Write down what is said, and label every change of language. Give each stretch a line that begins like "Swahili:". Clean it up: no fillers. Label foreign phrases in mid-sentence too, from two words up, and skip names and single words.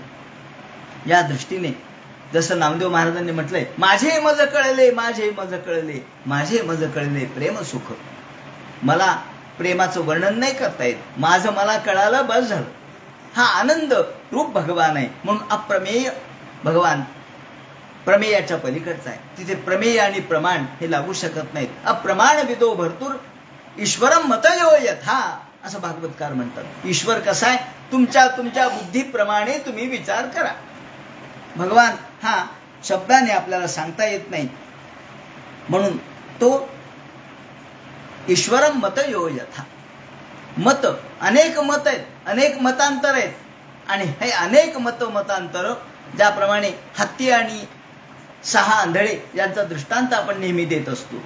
Marathi: या दृष्टीने जसं नामदेव महाराजांनी म्हटलंय, माझे मज कळले, माझे मज कळले, माझे मज कळले प्रेम सुख. मला प्रेमाचं वर्णन नाही करता येत, माझं मला कळालं बस झालं. हा आनंद रूप भगवान आहे. म्हणून अप्रमेय भगवान प्रमेयाच्या पलीकडचा आहे. तिथे प्रमेय आणि प्रमाण हे लागू शकत नाहीत.
Sanskrit: अप्रमाण विदो भरतूर ईश्वरम मतयो यथा,
Marathi: असं भागवतकार म्हणतात. ईश्वर कसा आहे? तुमच्या बुद्धीप्रमाणे तुम्ही विचार करा. भगवान हा शब्दाने आपल्याला सांगता येत नाही. म्हणून तो
Sanskrit: ईश्वरम मतयो यथा.
Marathi: मत अनेक मत आहेत, अनेक मतांतर आहेत. आणि हे अनेक मतांतर ज्याप्रमाणे हत्ती आणि 6 आंधळे यांचा दृष्टांत आपण नेहमी देत असतो.